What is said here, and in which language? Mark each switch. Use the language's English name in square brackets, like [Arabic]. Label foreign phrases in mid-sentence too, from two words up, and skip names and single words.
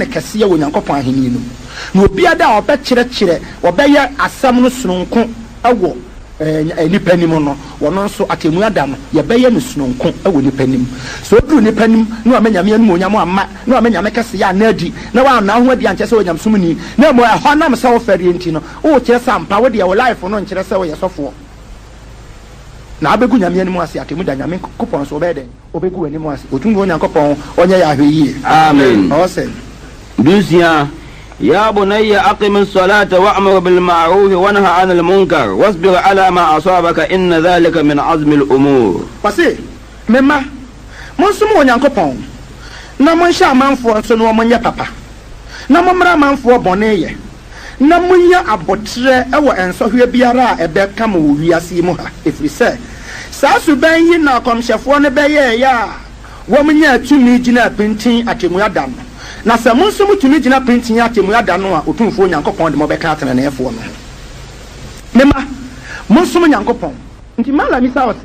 [Akan] kɛseɛ wɔ nyankopɔn ahenni no na obiada a ɔbɛkyerɛkyerɛ ɔbɛyɛ asɛm no sononko ɛwɔ nipa nim no wɔno nso atemu ada no yɛbɛyɛ no sononko ɛwɔ nipa nim so oduru nipa nim na wɔn nyame anim onyam amma na wɔn nyame kɛseɛ anadi na wɔn ana ho adi ankyɛ sɛ wɔnyam som ni na mo ɛhɔ nam sɛ wɔfɛre nti no wo kyerɛ sɛ ampa wo deɛ wo life no nkyerɛ sɛ wɔyɛ sɔfoɔ na abegu nyame anim ase atemu da nyame kopɔn so obɛdɛ obegu anim ase otumbo nyankopɔn ɔnyɛ yɛ ahwɛ yie amen ɔsɛ [Arabic] dusia يا بني أقم الصلاة وأمر بالمعروف وانهى عن المنكر واصبر على ما أصابك إن ذلك من عزم الأمور [Akan] pase mema monsom wɔ nyankopɔn na monhyɛ amanfoɔ nso no wɔnyɛ papa na mommra amanfoɔ bɔne yɛ na munya abɔtrɛ ɛwɔ nsɔhwɛ biara a ɛbɛka mo wɔ wiase mu ha ɛfiri sɛ saa suban yi na akɔmhyɛfoɔ no bɛyɛɛyɛ a wɔmnya atumi gyina pintin atemu ada no na sɛ mo nso mutumi gyina pintin atemu ada no a otumfuo nyankopɔn de mɔbɛka atenaneɛfoɔ no mema mo nsom nyankopɔn nti malamisa wɔ